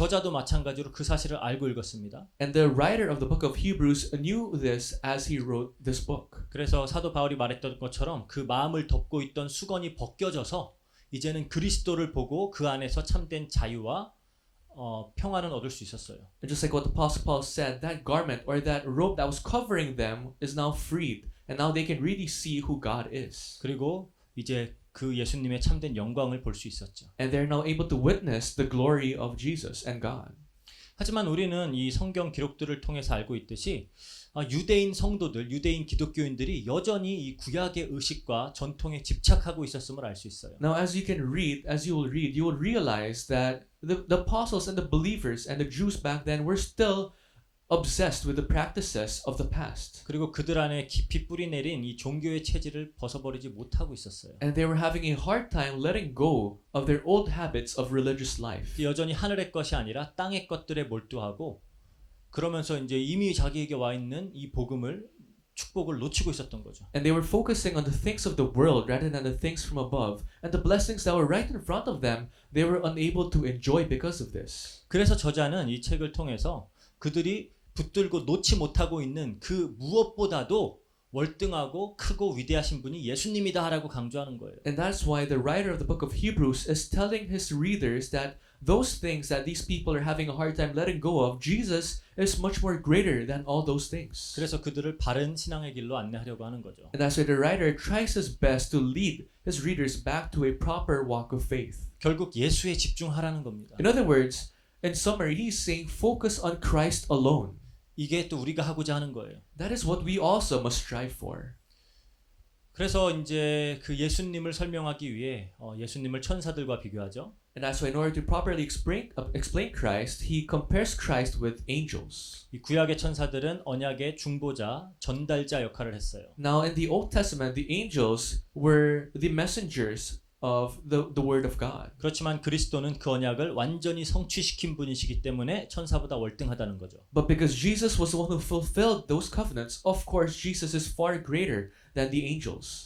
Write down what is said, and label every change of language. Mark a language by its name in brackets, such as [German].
[Korean] 저자도 마찬가지로 그 사실을 알고 읽었습니다. [English] And the writer of the book of Hebrews knew this as he wrote this book. [Korean] 그래서 사도 바울이 말했던 것처럼 그 마음을 덮고 있던 수건이 벗겨져서 이제는 그리스도를 보고 그 안에서 참된 자유와 평안은 얻을 수 있었어요. [English] And just like what the Apostle Paul said, that garment or that robe that was covering them is now freed. And now they can really see who God is. [Korean] 그리고 이제 그 예수님의 참된 영광을 볼 수 있었죠. [English] And they're now able to witness the glory of Jesus and God. [Korean] 하지만 우리는 이 성경 기록들을 통해서 알고 있듯이 유대인 성도들, 유대인 기독교인들이 여전히 이 구약의 의식과 전통에 집착하고 있었음을 알 수 있어요. [English] Now as you will read, you will realize that the apostles and the believers and the Jews back then were still obsessed with the practices of the past. [Korean] 그리고 그들 안에 깊이 뿌리내린 이 종교의 체질을 벗어버리지 못하고 있었어요. [English] And they were having a hard time letting go of their old habits of religious life. [Korean] 여전히 하늘의 것이 아니라 땅의 것들에 몰두하고 그러면서 이제 이미 자기에게 와 있는 이 복음을 축복을 놓치고 있었던 거죠. [English] And they were focusing on the things of the world rather than the things from above. And the blessings that were right in front of them, they were unable to enjoy because of this. [Korean] 그래서 저자는 이 책을 통해서 그들이 붙들고 놓지 못하고 있는 그 무엇보다도 월등하고 크고 위대하신 분이 예수님이다라고 강조하는 거예요. [English] And that's why the writer of the book of Hebrews is telling his readers that those things that these people are having a hard time letting go of, Jesus is much more greater than all those things. [Korean] 그래서 그들을 바른 신앙의 길로 안내하려고 하는 거죠. [English] And that's why the writer tries his best to lead his readers back to a proper walk of faith. [Korean] 결국 예수에 집중하라는 겁니다. [English] In other words, in summary, he's saying focus on Christ alone. [Korean] 이게 또 우리가 하고자 하는 거예요. [English] That is what we also must strive for. [Korean] 그래서 이제 그 예수님을 설명하기 위해 예수님을 천사들과 비교하죠. [English] And that's why in order to properly explain Christ, he compares Christ with angels. [Korean] 이 구약의 천사들은 언약의 중보자, 전달자 역할을 했어요. [English] Now in the Old Testament, the angels were the messengers of the word of God. [Korean] 그렇지만 그리스도는 그 언약을 완전히 성취시킨 분이시기 때문에 천사보다 월등하다는 거죠. [English] But because Jesus was the one who fulfilled those covenants, of course Jesus is far greater than the angels.